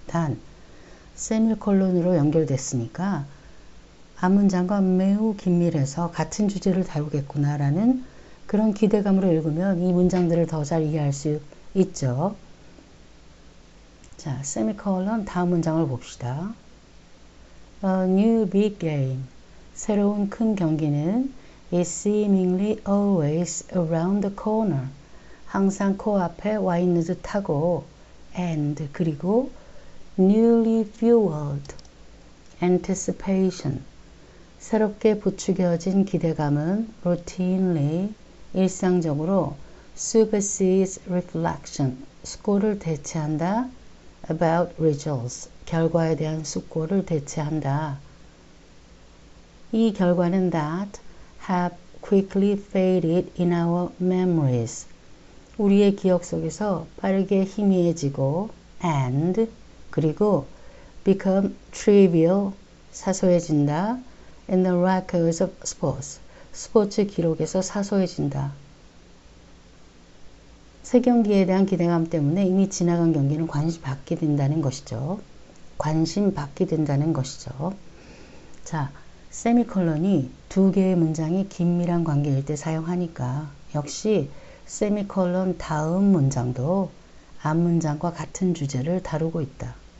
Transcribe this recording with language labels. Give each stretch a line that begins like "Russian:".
Korean: 단, 세미콜론으로 연결됐으니까 앞문장과 매우 긴밀해서 같은 주제를 다루겠구나라는 그런 기대감으로 읽으면 이 문장들을 더 잘 이해할 수 있죠. 자, 세미콜론 다음 문장을 봅시다.
English: A new big game.
Korean: 새로운 큰 경기는
English: is seemingly always around the corner.
Korean: 항상 코앞에 와 있는 듯하고
English: and
Korean: 그리고
English: newly fueled anticipation.
Korean: 새롭게 부추겨진 기대감은
English: routinely
Korean: 일상적으로
English: supersedes reflection,
Korean: 숙고를 대체한다.
English: about results,
Korean: 결과에 대한 숙고를 대체한다. 이 결과는
English: that have quickly faded in our memories.
Korean: 우리의 기억 속에서 빠르게 희미해지고
English: and
Korean: 그리고
English: become trivial,
Korean: 사소해진다.
English: in the records of sports,
Korean: 스포츠 기록에서 사소해진다. 새 경기에 대한 기대감 때문에 이미 지나간 경기는 관심 받게 된다는 것이죠. 관심 받게 된다는 것이죠. 자, 세미콜론이 두 개의 문장이 긴밀한 관계일 때 사용하니까 역시 세미콜론 다음 문장도 앞 문장과 같은 주제를 다루고 있다.